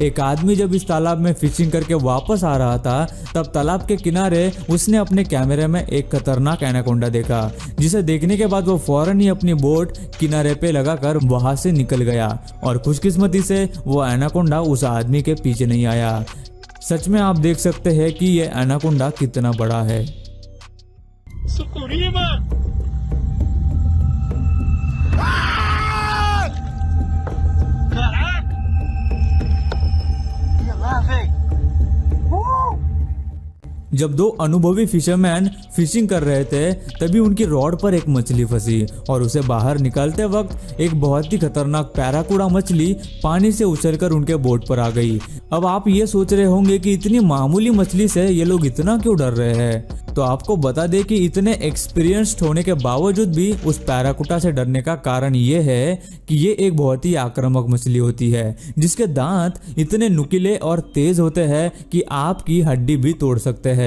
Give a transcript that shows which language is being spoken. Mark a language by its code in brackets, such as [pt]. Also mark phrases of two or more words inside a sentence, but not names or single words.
[hi] एक आदमी जब इस तालाब में फिशिंग करके वापस आ रहा था तब तालाब के किनारे उसने अपने कैमरे में एक खतरनाक एनाकोंडा देखा, जिसे देखने के बाद वो फौरन ही अपनी बोट किनारे पे लगाकर वहां से निकल गया और खुशकिस्मती से वो एनाकोंडा उस आदमी के पीछे नहीं आया। सच में आप देख सकते हैं कि ये एनाकोंडा कितना बड़ा है। [pt] Sukurima! Caraca! Ia lá, velho! [hi] जब दो अनुभवी [en] fisherman fishing [hi] कर रहे थे तभी उनकी रॉड पर एक मछली फंसी और उसे बाहर निकालते वक्त एक बहुत ही खतरनाक पैराकुडा मछली पानी से उछलकर उनके बोट पर आ गई। अब आप ये सोच रहे होंगे कि इतनी मामूली मछली से ये लोग इतना क्यों डर रहे हैं, तो आपको बता दें कि इतने एक्सपीरियंस्ड होने के बावजूद भी उस पैराकुटा से डरने का कारण ये है कि ये एक बहुत ही आक्रामक मछली होती है जिसके दांत इतने नुकीले और तेज होते हैं कि आपकी हड्डी भी तोड़ सकते हैं।